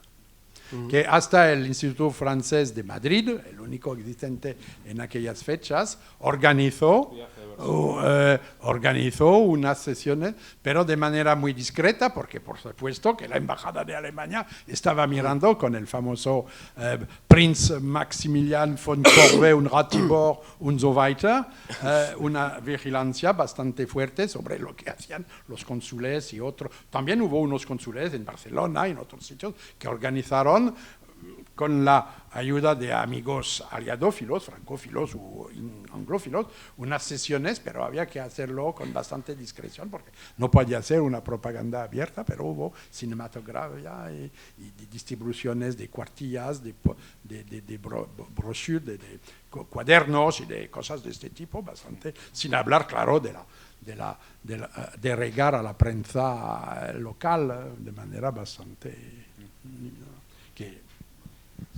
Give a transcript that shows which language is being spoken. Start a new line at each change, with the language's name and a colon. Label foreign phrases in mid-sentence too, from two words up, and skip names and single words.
Spanish: Que hasta el Instituto Francés de Madrid, el único existente en aquellas fechas, organizó unas sesiones, pero de manera muy discreta, porque por supuesto que la Embajada de Alemania estaba mirando con el famoso Prinz Maximilian von Corvée und Ratibor
German: und so weiter,
Spanish: una vigilancia bastante fuerte sobre lo que hacían los cónsules y otros. También hubo unos cónsules en Barcelona y en otros sitios que organizaron con la ayuda de amigos aliadófilos, francófilos o anglófilos, unas sesiones, pero había que hacerlo con bastante discreción porque no podía ser una propaganda abierta, pero hubo cinematografía y distribuciones de cuartillas, de brochures, de cuadernos y de cosas de este tipo, bastante, sin hablar, claro, de regar a la prensa local de manera bastante...